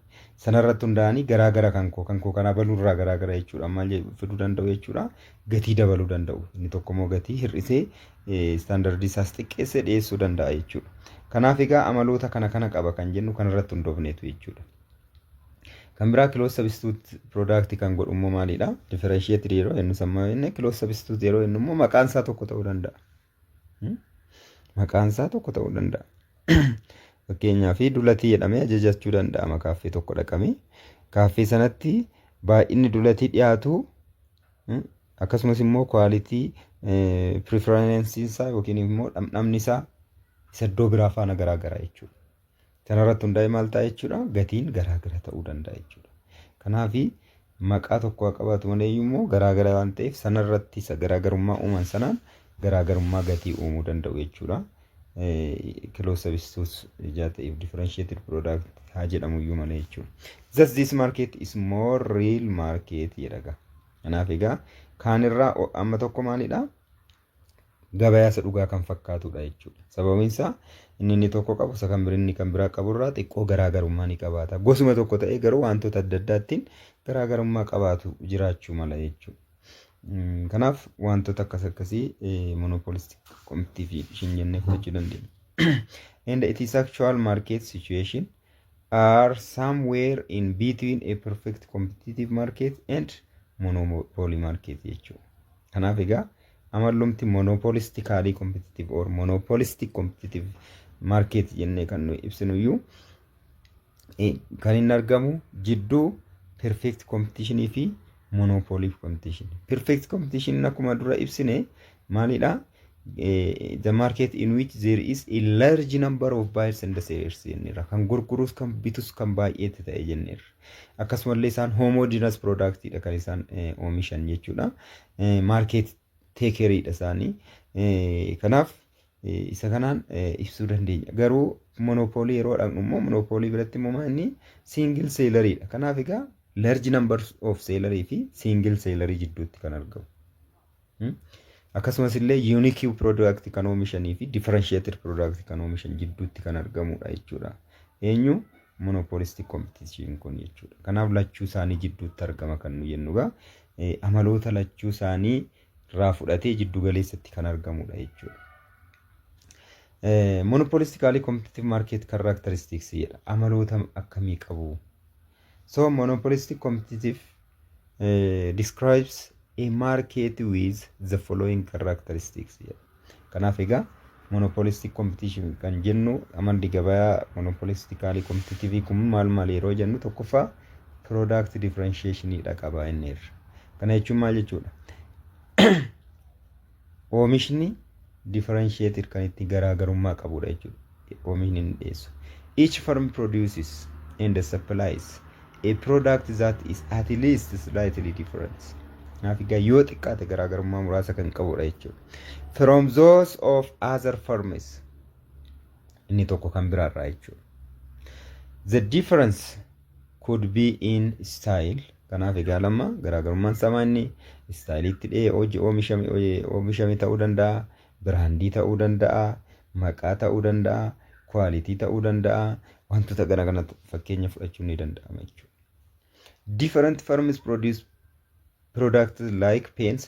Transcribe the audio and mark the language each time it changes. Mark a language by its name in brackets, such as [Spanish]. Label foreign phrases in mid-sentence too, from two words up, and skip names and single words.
[Oromo] Sanarratti hundaa'anii garaagara kan koo kana baluurraa garaagara jechuudha. Maal fiduu danda'u jechuudha. Gatii dabaluu danda'u. Inni tokko immoo gatii hir'isee istaandardii isaas xiqqeessee dhiyeessuu danda'a jechuudha. Kanaaf egaa amaloota kana qaba kan jennu kanarratti hundoofneetu jechuudha. Kan biraa [English] close substitute product [Oromo] kan godhu immoo maalidha? Differentiated yeroo inni sammaa inni [English] close substitute [Oromo] yeroo inni immoo maqaan isaa tokko ta'uu danda'a. Maqaan isaa tokko ta'uu danda'a. Fakkeenyaaf dulatii jedhamee ajajachuu danda'ama kaaffee tokko dhaqamee. Kaaffee sanatti baay'inni dulatii dhiyaatu akkasumas immoo quality preference isaa yookiin immoo dhamdhamni isaa isa iddoo biraa faana garaagara jechuudha. Kanarratti hundaa'ee maal ta'a jechuudha? Gatiin garaagara ta'uu danda'a jechuudha. Kanaaf maqaa tokko qabaatu malee immoo garaagara waan ta'eef sanarratti isa garaagarummaa uuman sanaan garaagarummaa gatii uumuu danda'u jechuudha. [English] Close substitute [Oromo] ta'eef [English] differentiated product [Oromo] haa jedhamu iyyuu malee jechuudha. [English] Thus this market is more real market jedhaga. [Oromo] Kanaaf egaa kaanirraa amma tokko maalidha? Gabayaa isa dhugaa kan fakkaatudha jechuudha. Sababiin isaa inni tokko qabu isa kan birinni kan biraa qaburraa xiqqoo garaagarummaa ni qabaata. Gosuma tokko ta'ee garuu wantoota adda addaattiin garaagarummaa qabaatu jiraachuu mala jechuudha. Kanaaf wantoota akkasii [English] monopolistic competition [Oromo] jennee fudhachuu dandeenya. [English] And it is actual market situation are somewhere in between a perfect competitive market and monopoly market jechuudha. [Oromo] Kanaaf egaa amallumti [English] monopolistically competitive or monopolistic competitive market [Oromo] jennee kan nuyi ibsinu iyyuu kan inni argamu jidduu [English] perfect competition [Oromo] fi [English] monopoly competition. Perfect competition [Oromo] akkuma dura ibsine maalidha? [English] The market in which there is a large number of buyers and sellers jenneerra. [Oromo] Kan gurgurus kan bitus kan baay'eetti ta'e jenneerra. Akkasumallee isaan homogeneous productidha kan isaan oomishan jechuudha. Market takeridha isaanii. Kanaaf isa kanaan ibsuu dandeenya. Garuu monopoly yeroo dhaqnu immoo monopoly biratti immoo inni single selleridha. Kanaaf egaa [English] large number of seller [Oromo] fi [English] single seller [Oromo] jidduutti kan argamu. Akkasumas illee [English] unique product [Oromo] kan oomishanii fi [English] differentiated product [Oromo] kan oomishan jidduutti kan argamudha jechuudha. Eenyu [English] monopolistic competition [Oromo] kun jechuudha. Kanaaf lachuu isaanii jidduutti argama kan nu jennugaa amaloota lachuu isaanii irraa fudhatee jiddu galeessatti kan argamudha jechuudha. [English] Monopolistically competitive market characteristics jedha. [Oromo] Amaloota akkamii qabu? [English] So monopolistic competitive describes a market with the following characteristics. [Oromo] Kanaaf egaa [English] monopolistic competition [Oromo] kan jennu amalli gabayaa [English] monopolistically competitive [Oromo] kun maal yeroo jennu tokkoffaa [English] product differentiation [Oromo] dha qaba inneerra. Kana jechuun maal jechuudha? Oomishni differentiated kan itti garaagarummaa qabudha jechuudha. Oomishni inni dhiyeessu. [English] Each firm produces and supplies a product that is at least slightly different. [Oromo] Kanaaf egaa yoo xiqqaate garaagarummaa muraasa kan qabudha jechuudha. [English] From those of other firms [Oromo] inni tokko kan biraarraa jechuudha. [English] The difference could be in style. [Oromo] Kanaaf egaa lama garaagarummaan sama inni styliitti dhee oomishame ta'uu danda'a, biraandii ta'uu danda'a, maqaa ta'uu danda'a, quality ta'uu danda'a, wantoota garaagaraa fakkeenya fudhachuun ni danda'ama jechuudha. [English] Different firms produce products like pens.